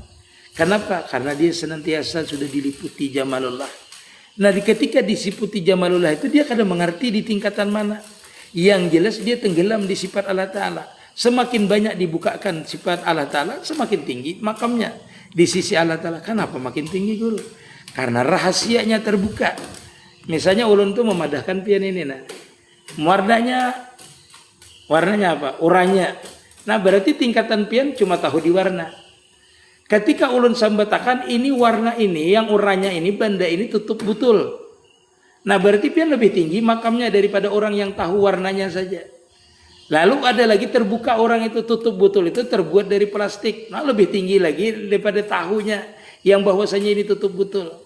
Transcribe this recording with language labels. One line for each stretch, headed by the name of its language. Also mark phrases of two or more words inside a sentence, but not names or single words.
Indonesian: Kenapa? Karena dia senantiasa sudah diliputi jamalullah. Nah ketika disiputi jamalullah itu dia kadang mengerti di tingkatan mana. Yang jelas dia tenggelam di sifat Allah Ta'ala. Semakin banyak dibukakan sifat Allah Ta'ala, semakin tinggi makamnya di sisi Allah Ta'ala. Kenapa makin tinggi guru? Karena rahasianya terbuka.
Banjar: Misalnya ulun tuh memadahkan pian ini, nah warnanya apa?
Indonesian: Oranye.
Banjar: Nah berarti tingkatan pian cuma tahu di warna. Ketika ulun sambatakan ini warna ini, yang oranye ini, benda ini tutup betul. Nah berarti pian lebih tinggi makamnya daripada orang yang tahu warnanya saja.
Indonesian: Lalu ada lagi terbuka orang itu tutup betul itu terbuat dari plastik. Nah lebih tinggi lagi daripada tahunya yang bahwasanya ini tutup betul.